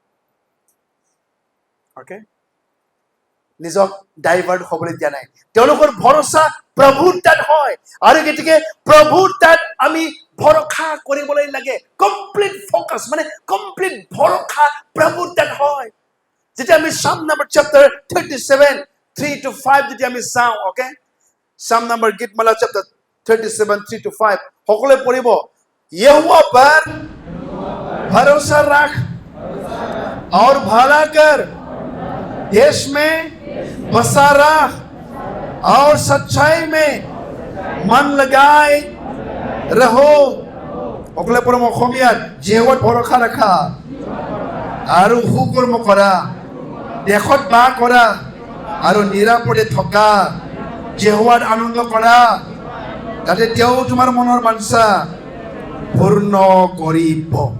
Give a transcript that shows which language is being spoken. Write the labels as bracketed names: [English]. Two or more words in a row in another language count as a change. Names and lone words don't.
[Assamese] নিজক ডাইভাৰ্ট হ'বলৈ দিয়া নাই তেওঁলোকৰ ভৰসা প্ৰভুৰ তাত হয় আৰু গতিকে প্ৰভুৰ তাত আমি ভৰসা কৰিবলৈ লাগে [English] complete focus [Assamese] মানে কমপ্লিট ভৰসা প্ৰভুৰ তাত হয় যেতিয়া আমি [English] Psalm number chapter 37 3 to 5 [Assamese] যেতিয়া আমি চাওঁ Psalm number গীতমালা [English] chapter 37 3 to 5 [Assamese] সকলোৱে পঢ়িব [Hindi] यहोवा पर भरोसा रख और भला कर देश में बसा रह और सच्चाई में मन लगाए रहो [Assamese] সকলোৱে পঢ়িব অসমীয়াত যহোৱাত ভৰসা ৰাখা আৰু সুকৰ্ম কৰা দেশত বাস কৰা আৰু নিৰাপদে থকা যহোৱাত আনন্দ কৰা যাতে তেওঁ তোমাৰ মনৰ বাঞ্ছা পূৰ্ণ কৰিব